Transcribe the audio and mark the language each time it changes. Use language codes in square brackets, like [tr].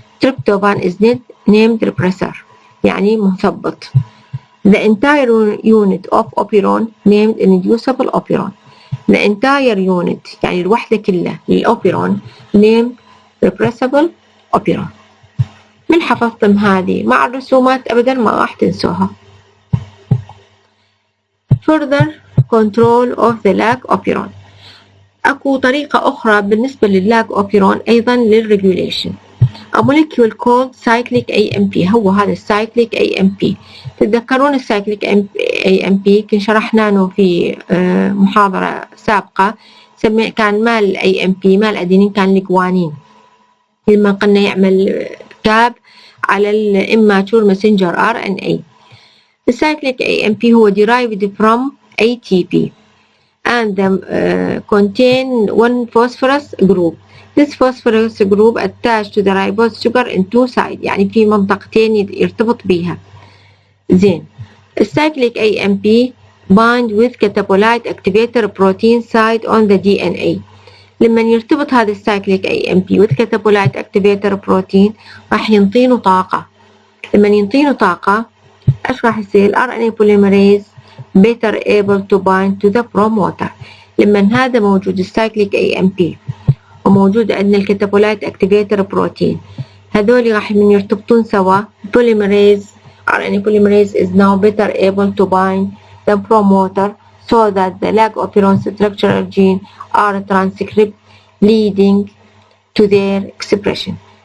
[en] Tryptophan is named repressor [ar] يعني مثبط. [en] The entire unit of operon named inducible operon. The entire unit [ar] يعني الوحدة كلها للأوبيرون [en] named repressible operon. [ar] من حفظتم هذه مع الرسومات أبدا ما راح تنسوها. [en] Further control of the lag operon. [ar] أكو طريقة أخرى بالنسبة لللاج أوبيرون أيضا للريجوليشن. [en] A molecule called cyclic AMP هو هذا الcyclic AMP. [ar] تتذكرون الcyclic AMP كن شرحناه في محاضرة سابقة كان مال AMP مال أدينين كان الجوانين لما قلنا يعمل كاب على الاماتور messenger RNA. [en] The cyclic AMP هو derived from ATP and contain one phosphorus group. This phosphorus group attached to the ribose sugar in two sides [ar] يعني في منطقتين يرتبط بيها. زين [en] الcyclic AMP bind with catabolite activator protein site on the DNA. [ar] لما يرتبط هذا السايكليك AMP [en] with catabolite activator protein [ar] راح ينطينه طاقة. لما ينطينه طاقة ايش راح يصير؟ [en] RNA polymerase better able to bind to the promoter. [ar] لما هذا موجود السايكليك AMP وموجود عندنا الكاتابولايت اكتيفيتر بروتين، هذول راح يرتبطون سوا. [en] polymerase RNA polymerase is now better able to bind the promoter so that the lag operon structural gene are transcribed leading to their expression.